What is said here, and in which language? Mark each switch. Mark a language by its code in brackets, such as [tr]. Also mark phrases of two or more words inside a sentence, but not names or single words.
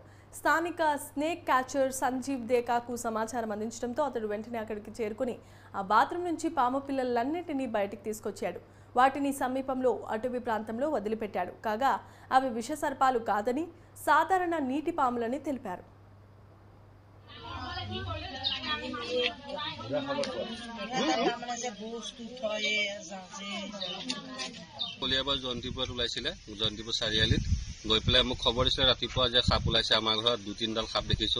[te] స్థానిక స్నేక్ క్యాచర్ సంజీవ్ దేకాకు సమాచారం అందించడంతో అతడు వెంటనే అక్కడికి చేరుకుని ఆ బాత్రూమ్ నుంచి పాము పిల్లలన్నింటినీ బయటికి తీసుకొచ్చాడు. వాటిని సమీపంలో అటవీ ప్రాంతంలో వదిలిపెట్టాడు. కాగా అవి విషసర్పాలు కాదని సాధారణ నీటి పాములని తెలిపారు. [as] কলিয়াবৰ জয়ন্তীপুৰত ওলাইছিলে জয়ন্তীপুৰ চাৰিআলিত গৈ পেলাই মোক খবৰ দিছিলে ৰাতিপুৱা যে সাপ ওলাইছে আমাৰ ঘৰত 2-3ডাল সাপ দেখিছোঁ।